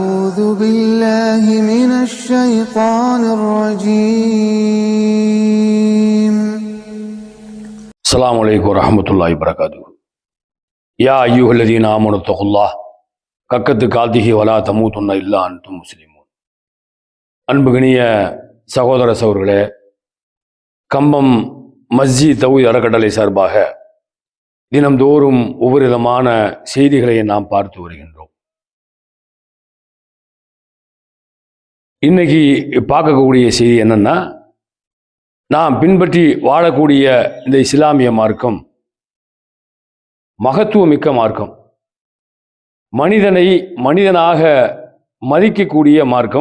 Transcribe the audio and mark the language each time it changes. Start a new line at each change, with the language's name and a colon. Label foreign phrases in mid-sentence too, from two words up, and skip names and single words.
Arabic: أعوذ بالله من الشيطان الرجيم. السلام عليكم ورحمة الله وبركاته. يا أيها الذين آمنوا اتقوا الله حق تقاته ولا تموتن إلا أنتم مسلمون.
Tamil: அன்புகணிய சகோதர சகோதரர்களே, கம்பம் மஸ்ஜித் தௌஹீத் அறக்கட்டளை சார்பாக தினம்தோறும் ஒவ்வொரு விதமான செய்திகளை நாம் பார்த்து வருகின்றோம். இன்னைக்கு பார்க்கக்கூடிய செய்தி என்னன்னா, நாம் பின்பற்றி வாழக்கூடிய இந்த இஸ்லாமிய மார்க்கம் மகத்துவமிக்க மார்க்கம், மனிதனை மனிதனாக மதிக்கக்கூடிய மார்க்கம்.